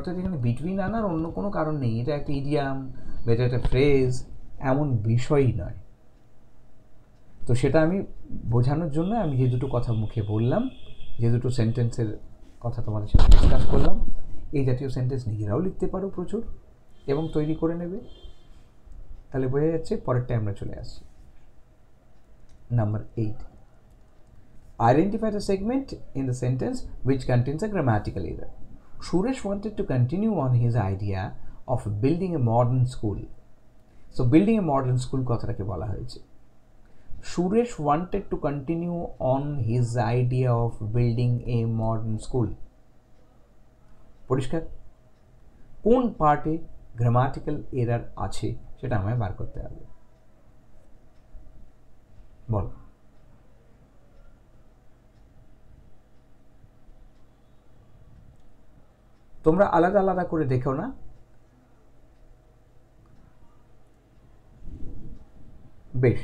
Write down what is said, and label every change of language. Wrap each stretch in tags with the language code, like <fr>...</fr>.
<bn>অর্থাৎ এখানে বিটুইন আনার অন্য কোনো কারণ নেই, এটা একটা ইডিয়াম বা এটা একটা ফ্রেজ, এমন বিষয়ই নয়। তো সেটা আমি বোঝানোর জন্য আমি যে দুটো কথা মুখে বললাম, যে দুটো সেন্টেন্সের কথা তোমাদের সাথে ডিসকাস করলাম, এই জাতীয় সেন্টেন্স নিজেরাও লিখতে পারো প্রচুর এবং তৈরি করে নেবে। তাহলে বোঝা যাচ্ছে। পরেরটায় আমরা চলে আসছি, number</bn> <en>8, identify the segment in the sentence which contains a grammatical error. Suresh wanted to continue on his idea of building a modern school. So building a modern school</en> <bn>কথাটাকে বলা হয়েছে।</bn> <en>Suresh wanted to continue on his idea of building a modern school.</en> <bn>পরিষ্কার? কোন পার্টে grammatical error আছে সেটা আমায় বার করতে হবে। বলো। তোমরা আলাদা আলাদা করে দেখো না, বেশ।</bn>